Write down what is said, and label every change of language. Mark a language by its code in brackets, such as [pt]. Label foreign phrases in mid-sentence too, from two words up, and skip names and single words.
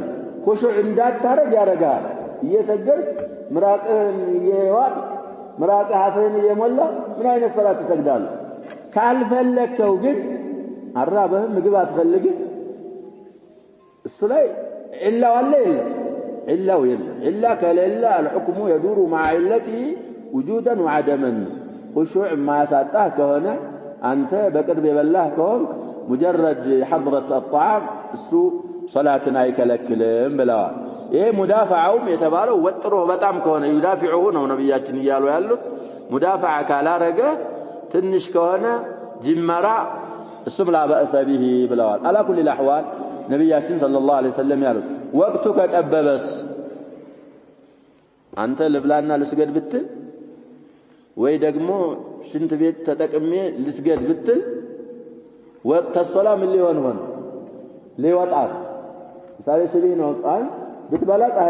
[am] ኹሹዕ እንዳታረግ ያረጋል። እየሰገድክ ምራቅህን እየዋጥ ምራቅህ አፍህን እየሞላ ምን አይነት ሶላት ትሰግዳለህ? ካልፈለከው ግን አራበህም ምግብ አትፈልግም እሱ ላይ ኢላው አለ የለም ኢላው የለም ኢላ ከሌላ [ar] الحكم يدور مع علته وجودا وعدما خشوع ما [am] ያሳጣህ ከሆነ አንተ በቅርብ የበላህ ከሆነ [ar] مجرد حضرة الطعام [am] እሱ ሶላትን አይከለክልም ብለዋል። ይሄ ሙዳፈዓውም የተባለው ወጥሮ በጣም ከሆነ ይዳፊዑ ነው ነብያችን ይያሉ ያሉት። ሙዳፈዓ ካላረገ ትንሽ ከሆነ ጅመራ እሱም [ar] لا بأس به [am] ብለዋል። [ar] على كل الاحوال [am] ነብያችን [ar] صلى الله عليه وسلم [am] ያሉት ወቅቱ ከጠበበስ አንተ ልብላና ልስገድ ብትል ወይ ደግሞ ሽንት ቤት ተጠቅሜ ልስገድ ብትል ወቅት الصلاه ምን ሊሆን ሆነ ሊወጣ ምሳሌ ስቢህ ነው ቃል ብትበላ ፀሐይ